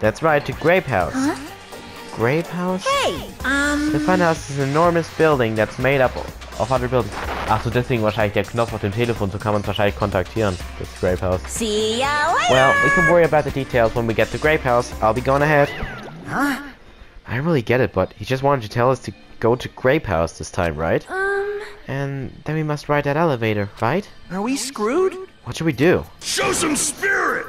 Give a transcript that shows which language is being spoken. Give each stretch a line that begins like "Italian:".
English: That's right, to Grape House. Huh? Grape House? Hey! The Funhouse is an enormous building that's made up of other buildings.
German: Achso, deswegen wahrscheinlich der Knopf auf dem Telefon, so kann man es wahrscheinlich kontaktieren. Das Grape House.
English: See ya later! Well, we can worry about the details when we get to Grape House. I'll be going ahead. Huh? I really get it, but he just wanted to tell us to go to Grape House this time, right? And then we must ride that elevator, right? Are we screwed? What should we do? Show some spirit!